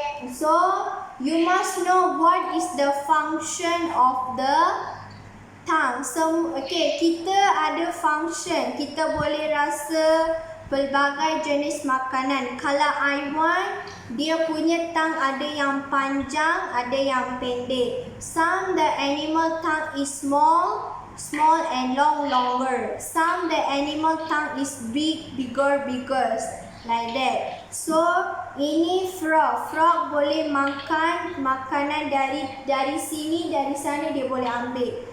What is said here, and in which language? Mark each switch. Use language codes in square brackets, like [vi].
[en] So, you must know what is the function of the tongue. [ms] So, okay, kita ada function. Kita boleh rasa pelbagai jenis makanan. Kalau I want, dia punya tongue ada yang panjang, ada yang pendek. [en] Some the animal tongue is small and longer. Some the animal tongue is bigger. Like that. [ms] So, ini frog. Frog boleh makan makanan dari sini, dari sana dia boleh ambil.